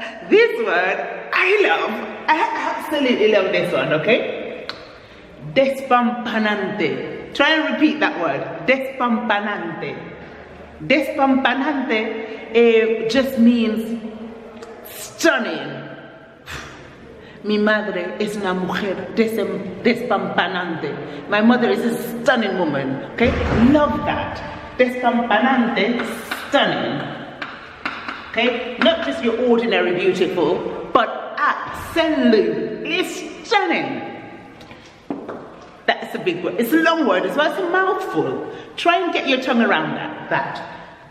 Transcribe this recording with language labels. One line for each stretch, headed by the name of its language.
English: This word, I absolutely love this one, okay? Despampanante. Try and repeat that word, despampanante. Despampanante just means stunning.
Spanish: Mi madre es una mujer despampanante.
English: My mother is a stunning woman, okay? Love that. Despampanante, stunning. Okay? Not just your ordinary beautiful, but absolutely stunning. That's a big word. It's a long word as well. It's a mouthful. Try and get your tongue around that.